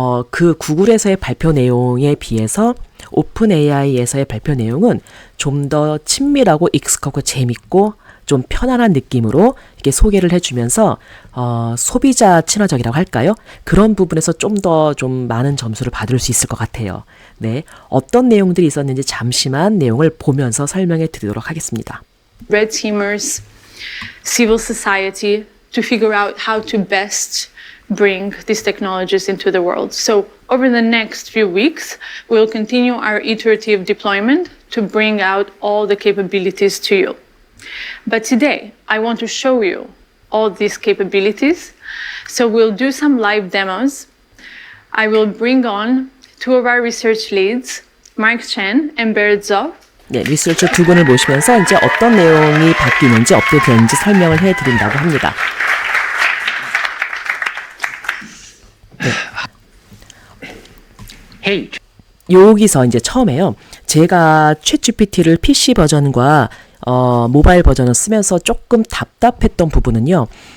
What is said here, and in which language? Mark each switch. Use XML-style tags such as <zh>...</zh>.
<ko>그 구글에서의 발표 내용에 비해서 오픈 AI에서의 발표 내용은 좀 더 친밀하고 익숙하고 재밌고 좀 편안한 느낌으로 이렇게 소개를 해주면서 소비자 친화적이라고 할까요? 그런 부분에서 좀 더 좀 많은 점수를 받을 수 있을 것 같아요. 네, 어떤 내용들이 있었는지 잠시만 내용을 보면서 설명해 드리도록 하겠습니다.</ko> <en>Red teamers, civil society to figure out how to best bring these technologies into the world. So over the next few weeks, we'll continue our iterative deployment to bring out all the capabilities to you. But today, I want to show you all these capabilities. So we'll do some live demos. I will bring on two of our research leads, Mark Chen and Berit Zoff.</en> <ko>네, 리서처 두 분을 모시면서 이제 어떤 내용이 바뀌는지 업데이트되는지 설명을 해드린다고 합니다.</ko> <en>Hey.</en> <ko>여기서 이제 처음에요. 제가 챗GPT를 PC 버전과 모바일 버전을 쓰면서 조금 답답했던 부분은요.</ko>